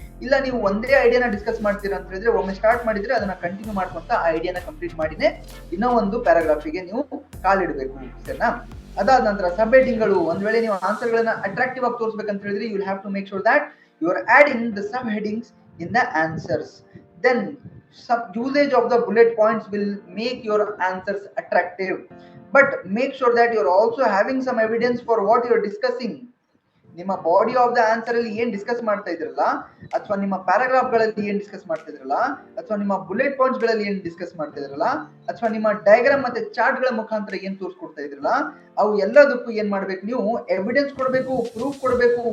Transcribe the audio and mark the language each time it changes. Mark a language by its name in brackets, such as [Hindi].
[Kannada] ಇಲ್ಲ ನೀವು ಒಂದೇ ಐಡಿಯಾನ ಡಿಸ್ಕಸ್ ಮಾಡ್ತೀರಾ ಅಂತ ಹೇಳಿದ್ರೆ, ಒಮ್ಮೆ ಸ್ಟಾರ್ಟ್ ಮಾಡಿದ್ರೆ ಅದನ್ನ ಕಂಟಿನ್ಯೂ ಮಾಡ್ಕೊಂತ ಆ ಐಡಿಯಾನ ಕಂಪ್ಲೀಟ್ ಮಾಡಿನೇ ಇನ್ನೂ ಒಂದು ಪ್ಯಾರಾಗ್ರಾಫಿಗೆ ನೀವು ಕಾಲಿಡಬೇಕು, ಸರಿನಾ? ಅದಾದ ನಂತರ ಸಬ್ ಹೆಡಿಂಗ್ಗಳು. ಒಂದ್ ವೇಳೆ ನೀವು ಆನ್ಸರ್ ಗಳನ್ನ ಅಟ್ರಾಕ್ಟಿವ್ ಆಗಿ ತೋರಿಸಬೇಕಂತ ಹೇಳಿದ್ರೆ, [English] You will have to make sure that you are adding the sub headings in the answers. Then some usage of the bullet points will make your answers attractive, but make sure that you are also having some evidence for what you are discussing. [Kannada] ನಿಮ್ಮ body of the answer ಅಲ್ಲಿ ಏನ್ discuss ಮಾಡ್ತಾ ಇದ್ರಲ್ಲ, ಅಥವಾ ನಿಮ್ಮ paragraph ಗಳಲ್ಲಿ ಏನ್ discuss ಮಾಡ್ತಾ ಇದ್ರಲ್ಲ, ಅಥವಾ ನಿಮ್ಮ ಬುಲೆಟ್ ಪಾಯಿಂಟ್ಸ್ ಗಳಲ್ಲಿ ಏನ್ ಡಿಸ್ಕಸ್ ಮಾಡ್ತಾ ಇದ್ರಲ್ಲ, ಅಥವಾ ನಿಮ್ಮ ಡಯಾಗ್ರಾಮ್ ಮತ್ತೆ ಚಾರ್ಟ್ ಗಳ ಮುಖಾಂತರ ಏನ್ ತೋರಿಸ್ಕೊಡ್ತಾ ಇದ್ರಲ್ಲ, ಅವು ಎಲ್ಲದಕ್ಕೂ ಏನ್ ಮಾಡ್ಬೇಕು, ನೀವು ಎವಿಡೆನ್ಸ್ ಕೊಡಬೇಕು, ಪ್ರೂಫ್ ಕೊಡಬೇಕು.